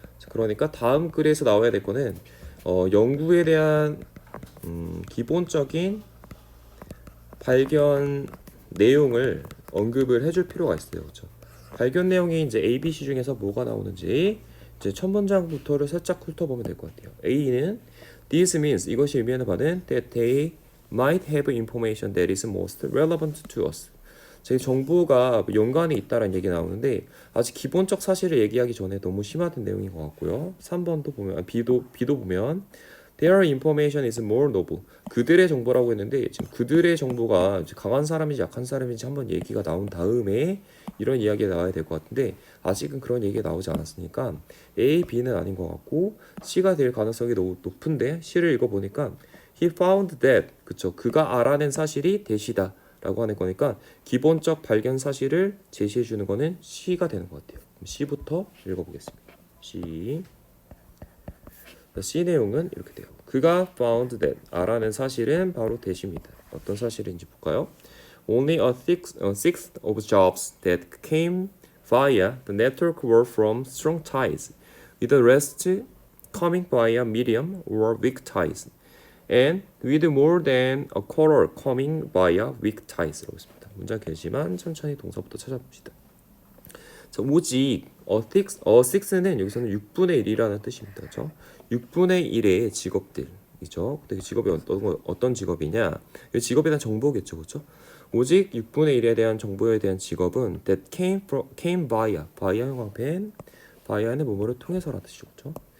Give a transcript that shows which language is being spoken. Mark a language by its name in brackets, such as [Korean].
[Korean] 그러니까 다음 글에서 나와야 될 거는 연구에 대한 기본적인 발견 내용을 언급을 해줄 필요가 있어요. 그렇죠? 발견 내용이 이제 A, B, C 중에서 뭐가 나오는지 이제 첫 문장부터를 살짝 훑어보면 될 것 같아요. [English] A는 This means [Korean] 이것이 의미하는 바는 [English] that they might have information that is most relevant to us. [Korean] 제 정보가 연관이 있다라는 얘기 나오는데 아직 기본적 사실을 얘기하기 전에 너무 심화된 내용인 것 같고요. 3번도 보면 B도 보면 [English] Their information is more noble. [Korean] 그들의 정보라고 했는데 지금 그들의 정보가 강한 사람인지 약한 사람인지 한번 얘기가 나온 다음에 이런 이야기가 나와야 될 것 같은데 아직은 그런 얘기가 나오지 않았으니까 A, B는 아닌 것 같고 C가 될 가능성이 너무 높은데 C를 읽어보니까 [English] He found that [Korean] 그쵸 그가 알아낸 사실이 대시다 라고 하는 거니까 기본적 발견 사실을 제시해 주는 거는 C가 되는 것 같아요. 그럼 C부터 읽어보겠습니다. C 내용은 이렇게 돼요. 그가 found that 알아낸 사실은 바로 대시입니다. 어떤 사실인지 볼까요? [English] Only a sixth of jobs that came via the network were from strong ties. With the rest coming via medium or weak ties. And with more than a quarter coming via weak ties [Korean] 라고 있습니다. 문장 길지만 천천히 동사부터 찾아봅시다. 자, 오직 a six는 여기서는 6분의 1이라는 뜻입니다. 그렇죠? 6분의 1의 직업들이죠. 근데 그 직업이 어떤 직업이냐? 이 직업에 대한 정보겠죠. 그렇죠? 오직 6분의 1에 대한 정보에 대한 직업은 [English] that came via [Korean] 형광펜 via는 뭐뭐를 통해서라는 뜻이죠. 그렇죠?